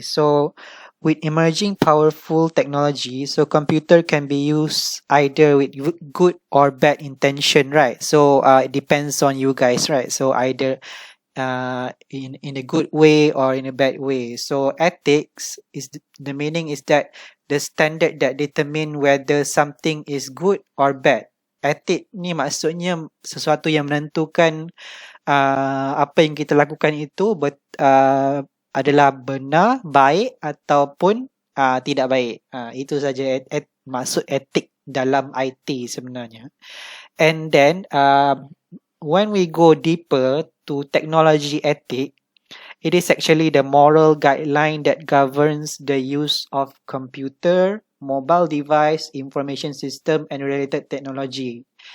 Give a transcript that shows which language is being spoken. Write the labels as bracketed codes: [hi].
[en] So with emerging powerful technology, so computer can be used either with good or bad intention, right? So it depends on you guys, right? So either in a good way or in a bad way. So ethics is the meaning is that the standard that determine whether something is good or bad. [ms] Ethic ni maksudnya sesuatu yang menentukan apa yang kita lakukan itu adalah benar, baik ataupun tidak baik. Itu saja maksud etik dalam IT sebenarnya. [en] And then when we go deeper to technology ethic, it is actually the moral guideline that governs the use of computer, mobile device, information system, and related technology.